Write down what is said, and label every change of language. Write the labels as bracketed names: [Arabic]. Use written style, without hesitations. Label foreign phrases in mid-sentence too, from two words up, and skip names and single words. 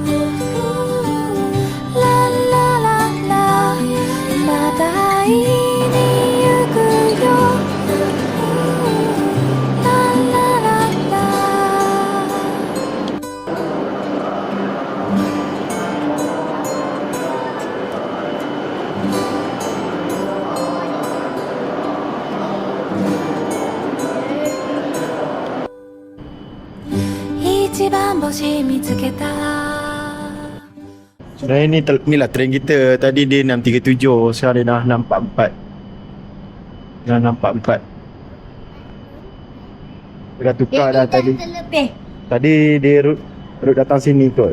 [Japanese] ララララまた会いに行くよララララ一番星見つけた [Malay] Sebenarnya ni lah train kita. Tadi dia 637, sekarang dia dah 644. Dah 644. Dia dah tukar dah tadi. Terlebih. Tadi dia route datang sini kot.